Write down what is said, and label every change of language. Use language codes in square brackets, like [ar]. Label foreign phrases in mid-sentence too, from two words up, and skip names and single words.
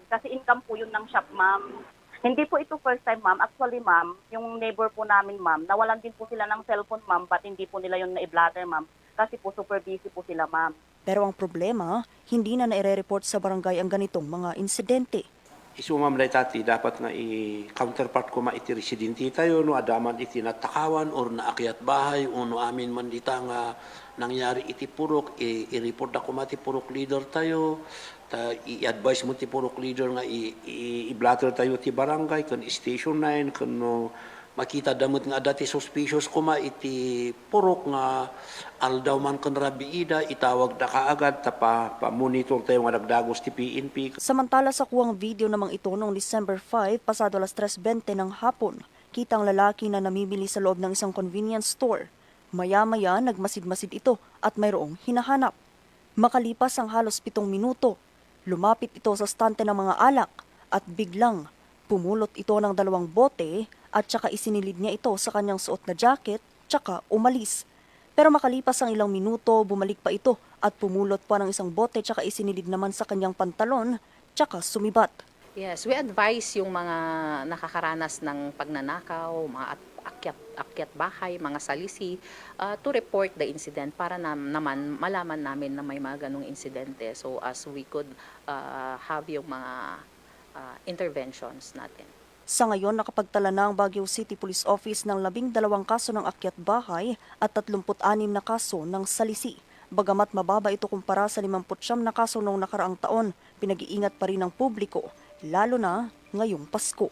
[tl] Kasi income po yun ng shop ma'am. Hindi po ito [en] first time [tl] ma'am. Actually ma'am, yung neighbor po namin ma'am, nawalan din po sila ng cellphone ma'am, but hindi po nila yung na-blatter ma'am. Kasi po [en] super busy [tl] po sila ma'am. Pero ang problema, hindi na naire-report sa barangay ang ganitong mga insidente. [ilo] Isu ma'am tati, dapat nga i-counterpart ko iti residente tayo, no adaman iti natakawan or naakyat bahay, o no amin man dita nga nangyari iti purok, i-report ako mati purok leader tayo, i-advise mo ti purok leader nga i-blatter tayo ti barangay, kan station 9, kan no, makita damot nga dati suspicious ko iti purok nga aldaw man kan rabiida, itawag na kaagad, pa-monitor tayo nga nagdagos ti PNP. [tl] Samantala sa kuwang video namang ito noong December 5, pasado alas 3:20 ng hapon, kitang lalaki na namimili sa loob ng isang convenience store. Maya-maya nagmasid-masid ito at mayroong hinahanap. Makalipas ang halos 7 minuto, lumapit ito sa stante ng mga alak at biglang pumulot ito ng 2 bote at saka isinilid niya ito sa kanyang suot na jacket tsaka umalis. Pero makalipas ang ilang minuto, bumalik pa ito at pumulot pa ng 1 bote tsaka isinilid naman sa kanyang pantalon tsaka sumibat. [en] Yes, we advise [tl] yung mga nakakaranas ng pagnanakaw, mga akyat bahay, mga salisi, [en] to report the incident [tl] para naman malaman namin na may mga ganong insidente. [en] So as we could have [tl] yung mga [en] interventions natin. [tl] Sa ngayon, nakapagtala na ang Baguio City Police Office ng 12 kaso ng akyat bahay at 36 na kaso ng salisi. Bagamat mababa ito kumpara sa 59 na kaso noong nakaraang taon, pinag-iingat pa rin ng publiko, lalo na ngayong Pasko.